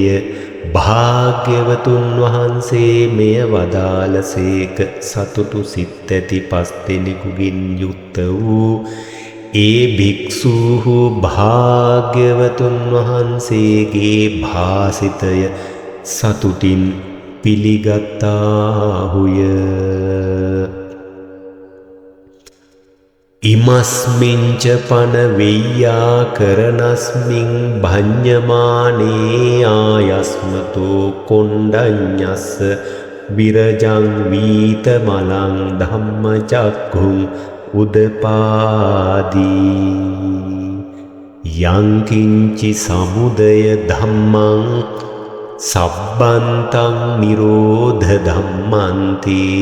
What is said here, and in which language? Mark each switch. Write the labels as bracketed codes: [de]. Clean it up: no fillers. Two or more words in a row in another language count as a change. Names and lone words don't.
[si] භාග්‍යවතුන් වහන්සේ මෙය වදාළසේක. සතුටු සිත් ඇති පස් දෙනෙකුගෙන් යුක්ත වූ ඒ භික්ෂූහු භාග්‍යවතුන් වහන්සේගේ භාසිතය සතුටින් පිළිගත්තාහුය. [pi] ඉමස්මින්ච පන වෙය්‍යා කරනස්මින් භඤ්ඤමානේ ආයස්මතෝ කොණ්ඩඤ්ඤස්ස විරජං වීත මලං ධම්මචක්ඛුං උදපාදී යං කිංචි සමුදය ධම්මං සබ්බන්තං නිරෝධ ධම්මන්ති